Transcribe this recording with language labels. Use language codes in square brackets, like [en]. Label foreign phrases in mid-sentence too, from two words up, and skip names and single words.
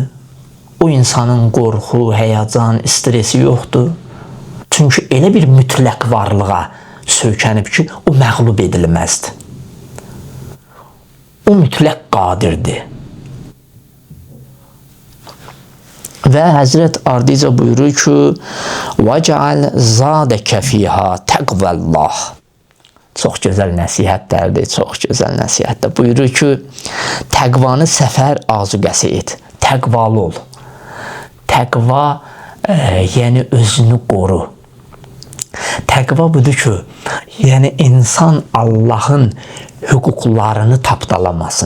[az] O insanın qorxu, həyəcan, stresi yoxdur. Çünki elə bir mütləq varlığa söykənib ki, o məğlub edilməzdir. O mütləq qadirdir. Və Həzrət ardınca buyurur ki, [ar] وَجَعَلْ زَادَكَ فِيهَا تَقْوَ اللّٰهِ. [az] Çox gözəl nəsihətlərdir, çox gözəl nəsihətlər. Buyurur ki, təqvanı səfər azuqəsi et, təqvalı ol. Təqva, yəni özünü qoru. Təqva budur ki, yəni insan Allahın hüquqlarını tapdalamasın.